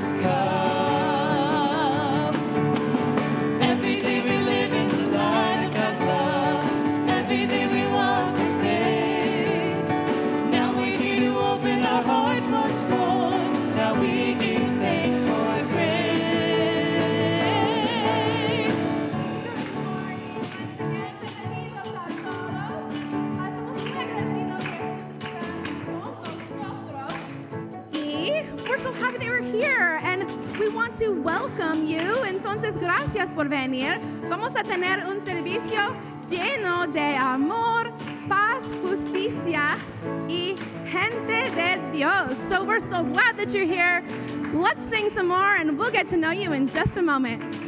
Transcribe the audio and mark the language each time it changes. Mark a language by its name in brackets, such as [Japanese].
[English] Come. Every day we live in the light of God's love. Every day we walk with faith. Now we need to open our hearts once more. Now we give thanks for grace. Good morning. Once again, [Spanish] bienvenidos a todos. Estamos muy agradecidos que estén con nosotros. [English] We're so happy that you're here and we want to welcome you. [Spanish] Entonces, gracias por venir. Vamos a tener un servicio lleno de amor, paz, justicia y gente de Dios. [English] So we're so glad that you're here. Let's sing some more and we'll get to know you in just a moment.